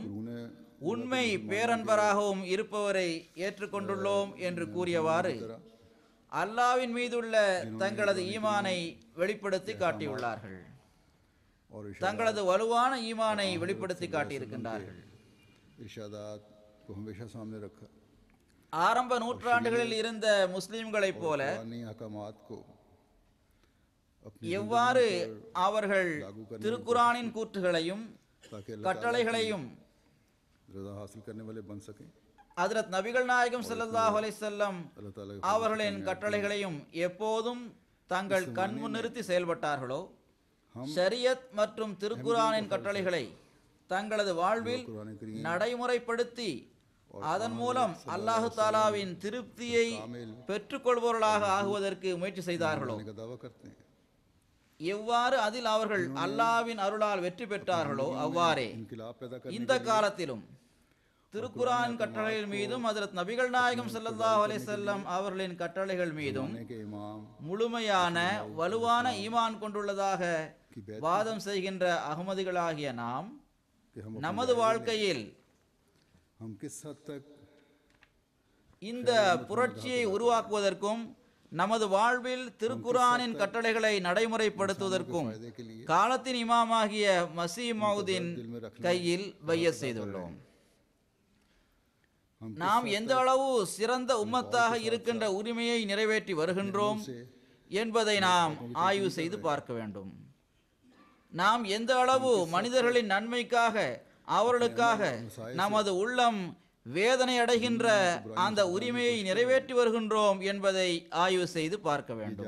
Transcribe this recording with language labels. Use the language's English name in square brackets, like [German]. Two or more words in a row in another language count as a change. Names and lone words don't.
[Hindi] उन्हें [Tamil] உண்மை பேரன்பராகவும் இருப்பவரை ஏற்றுக்கொண்டுள்ளோம் என்று கூறியவாறு அல்லாஹ்வின் மீதுள்ள தங்களது ஈமானை வெளிப்படுத்தி காட்டியுள்ளார்கள். [Hindi] और [Tamil] தங்களது வலுவான ஈமானை வெளிப்படுத்தி காட்டியிருக்கின்றார்கள். [Hindi] इरशादात को हमेशा सामने रखा, [Tamil] ஆரம்ப நூற்றாண்டுகளில் இருந்த முஸ்லிம்களைப் போல [Hindi] पुरानी अहकामात को अपनी [Tamil] எவ்வாறு அவர்கள் திருக்குரானின் கூற்றுகளையும் [Hindi] ताकि [Tamil] கட்டளைகளையும் [Hindi] रजा हासिल करने वाले बन सकें, [Tamil] ஹஜ்ரத் நபிகள் நாயகம் [Arabic] صلى الله عليه وسلم [Hindi] अल्लाह ताला के [Tamil] அவர்களின் கட்டளைகளையும் எப்போதும் தங்கள் கண் முன்னிறுத்தி செயல்பட்டார்களோ, ஷரியத் மற்றும் திருக்குரானின் கட்டளைகளை தங்களது வாழ்வில் நடைமுறைப்படுத்தி அதன் மூலம் அல்லாஹு தாலாவின் திருப்தியை பெற்றுக்கொள்பவர்களாக ஆகுவதற்கு முயற்சி செய்தார்களோ, [Hindi] का दावा करते हैं, [Tamil] எவ்வாறு அதில் அவர்கள் அல்லாஹ்வின் அருளால் வெற்றி பெற்றார்களோ அவ்வாறே [Hindi] इनकलाब पैदा करने [Tamil] இந்த காலத்திலும் திருக்குரான் கட்டளைகள் மீதும் ஹஜ்ரத் நபிகள் நாயகம் [Arabic] صلى الله عليه وسلم [Tamil] அவர்களின் கட்டளைகள் மீதும் [Hindi] के इमाम [Tamil] முழுமையான வலுவான ஈமான் கொண்டுள்ளதாக வாதம் செய்கின்ற அகமதிகளாகிய நாம் [Hindi] कि हम [Tamil] நமது வாழ்க்கையில் [Hindi] हम किस हद तक [Tamil] இந்த புரட்சியை உருவாக்குவதற்கும் நமது வாழ்வில் திருக்குரானின் கட்டளைகளை நடைமுறைப்படுத்துவதற்கும் [Hindi] फायदे के लिए [Tamil] காலத்தின் இமாமாகிய மசீஹ் மவ்ஊதின் கையில் பையத் செய்துள்ளோம். நாம் எந்த அளவு சிறந்த உம்மத்தாக இருக்கின்ற உரிமையை நிறைவேற்றி வருகின்றோம் என்பதை நாம் ஆய்வு செய்து பார்க்க வேண்டும். நாம் எந்த அளவு மனிதர்களின் நன்மைக்காக அவர்களுக்காக நமது உள்ளம் வேதனை அடைகின்ற அந்த உரிமையை நிறைவேற்றி வருகின்றோம் என்பதை ஆய்வு செய்து பார்க்க வேண்டும்.